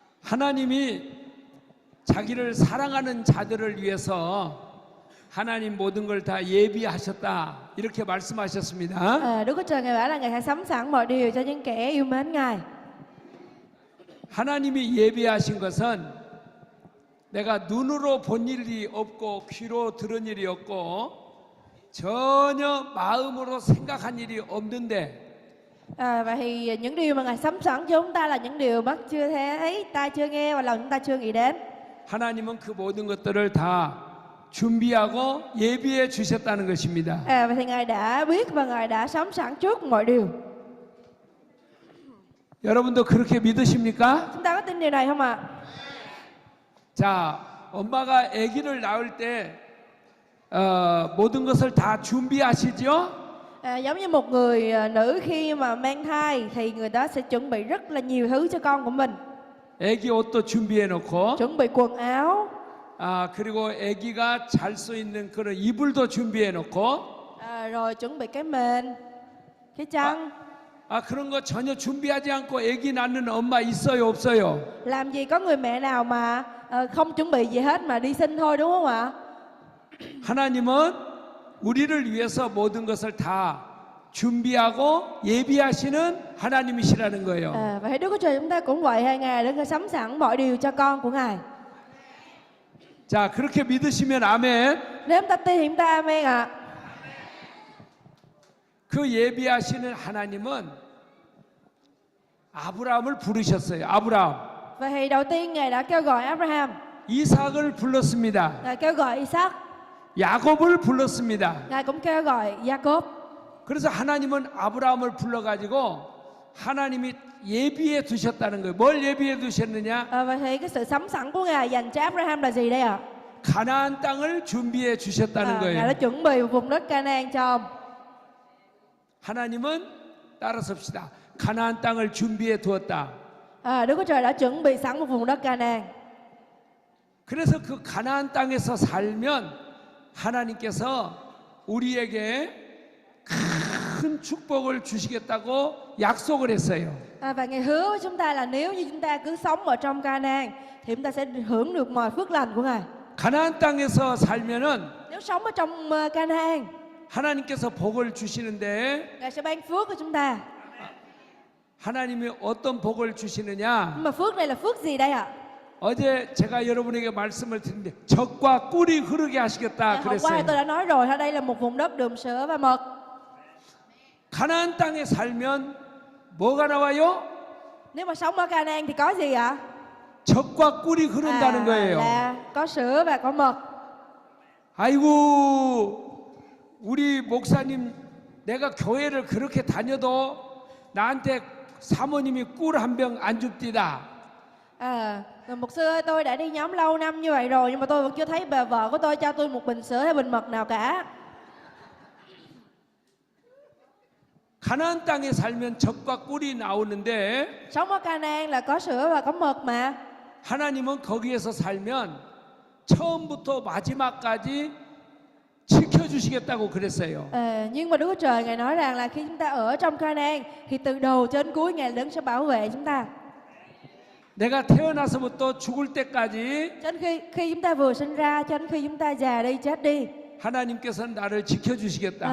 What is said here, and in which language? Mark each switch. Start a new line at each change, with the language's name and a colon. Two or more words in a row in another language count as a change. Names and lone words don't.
Korean: 하나님이 자기를 사랑하는 자들을 위해서 하나님 모든 걸 다 예비하셨다 이렇게 말씀하셨습니다.
Vietnamese: Đức Chúa Trời Ngài bảo là Ngài đã sắm sẵn mọi điều cho những kẻ yêu mến Ngài.
Korean: 하나님이 예비하신 것은 내가 눈으로 본 일이 없고 귀로 들은 일이 없고 전혀 마음으로 생각한 일이 없는데
Vietnamese: Và thì những điều mà Ngài sắm sẵn cho chúng ta là những điều mắt chưa thấy, tai chưa nghe và lòng chúng ta chưa nghĩ đến.
Korean: 하나님은 그 모든 것들을 다 준비하고 예비해 주셨다는 것입니다.
Vietnamese: Và thì Ngài đã biết và Ngài đã sắm sẵn trước mọi điều.
Korean: 여러분도 그렇게 믿으십니까?
Vietnamese: Chúng ta có tin điều này không ạ?
Korean: 자, 엄마가 아기를 낳을 때 모든 것을 다 준비하시죠?
Vietnamese: Giống như một người nữ khi mà mang thai thì người đó sẽ chuẩn bị rất là nhiều thứ cho con của mình.
Korean: 아기 옷도 준비해 놓고
Vietnamese: Chuẩn bị quần áo,
Korean: 그리고 아기가 잘 수 있는 그런 이불도 준비해 놓고
Vietnamese: rồi chuẩn bị cái mền, cái chăn.
Korean: 그런 거 전혀 준비하지 않고 아기 낳는 엄마 있어요, 없어요?
Vietnamese: Làm gì có người mẹ nào mà không chuẩn bị gì hết mà đi sinh thôi, đúng không ạ?
Korean: 하나님은 우리를 위해서 모든 것을 다 준비하고 예비하시는 하나님이시라는 거예요.
Vietnamese: Và thấy Đức Chúa Trời chúng ta cũng vậy, hay Ngài đã sắm sẵn mọi điều cho con của Ngài.
Korean: 자, 그렇게 믿으시면 아멘.
Vietnamese: Nếu chúng ta tin thì chúng ta amen ạ.
Korean: 그 예비하시는 하나님은 아브라함을 부르셨어요. 아브라함.
Vietnamese: Và thì đầu tiên Ngài đã kêu gọi Abraham,
Korean: 이삭을 불렀습니다.
Vietnamese: Ngài kêu gọi Isaac,
Korean: 야곱을 불렀습니다.
Vietnamese: Ngài cũng kêu gọi Jacob.
Korean: 그래서 하나님은 아브라함을 불러가지고 하나님이 예비해 두셨다는 거예요. 뭘 예비해 두셨느냐?
Vietnamese: Và thì cái sự sắm sẵn của Ngài dành cho Abraham là gì đây ạ?
Korean: 가나안 땅을 준비해 주셨다는
Vietnamese: Ngài đã
Korean: 거예요.
Vietnamese: chuẩn bị một vùng đất Canaan cho ông.
Korean: 하나님은 따라섭시다. 가나안 땅을 준비해 두었다.
Vietnamese: Đức Chúa Trời đã chuẩn bị sẵn một vùng đất Canaan.
Korean: 그래서 그 가나안 땅에서 살면 하나님께서 우리에게 큰 축복을 주시겠다고 약속을 했어요.
Vietnamese: Và Ngài hứa với chúng ta là nếu như chúng ta cứ sống ở trong Canaan thì chúng ta sẽ hưởng được mọi phước lành của Ngài.
Korean: 가나안 땅에서 살면은
Vietnamese: Nếu sống ở trong Canaan,
Korean: 하나님께서 복을 주시는데
Vietnamese: Ngài sẽ ban phước cho chúng ta.
Korean: 하나님이 어떤 복을 주시느냐?
Vietnamese: Nhưng mà phước này là phước gì đây ạ?
Korean: 어제 제가 여러분에게 말씀을 드렸는데 젖과 꿀이 흐르게 하시겠다
Vietnamese: Hôm qua
Korean: 그랬어요.
Vietnamese: tôi đã nói rồi, ở đây là một vùng đất đượm sữa và mật.
Korean: 가나안 땅에 살면 뭐가 나와요?
Vietnamese: Nếu mà sống ở Canaan thì có gì ạ?
Korean: 젖과 꿀이 흐른다는 거예요.
Vietnamese: Là có sữa và có mật.
Korean: 아이고 우리 목사님 내가 교회를 그렇게 다녀도 나한테 사모님이 꿀 한 병 안 줍디다.
Vietnamese: Mục sư ơi, tôi đã đi nhóm lâu năm như vậy rồi nhưng mà tôi vẫn chưa thấy bà vợ của tôi cho tôi một bình sữa hay bình mật nào cả.
Korean: 가나안 땅에 살면 젖과 꿀이 나오는데
Vietnamese: Sống ở Canaan là có sữa và có mật mà.
Korean: 하나님은 거기에서 살면 처음부터 마지막까지 지켜주시겠다고 그랬어요.
Vietnamese: Nhưng mà Đức Chúa Trời Ngài nói rằng là khi chúng ta ở trong Canaan thì từ đầu cho đến cuối Ngài đứng sẽ bảo vệ chúng ta.
Korean: 내가 태어나서부터 죽을 때까지
Vietnamese: Cho đến khi chúng ta vừa sinh ra cho đến khi chúng ta già đi chết đi
Korean: 하나님께서는 나를 지켜주시겠다.